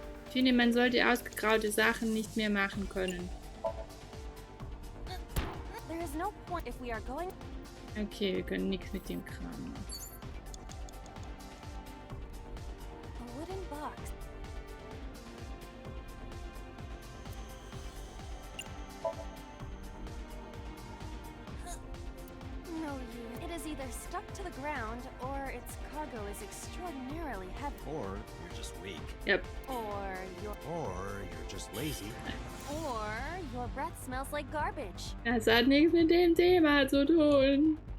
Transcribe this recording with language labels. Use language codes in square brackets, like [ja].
[de] Ich finde, man sollte ausgegraute Sachen nicht mehr machen können. [en] There is no point if we are going. [de] Okay, wir können nichts mit dem Kran machen. [en] A wooden box. No, you. It is either stuck to the ground or its cargo is extraordinarily heavy. Or you're just weak. Yep. Or You're just lazy. your breath smells like garbage. [de] Das hat nichts mit dem Thema zu tun.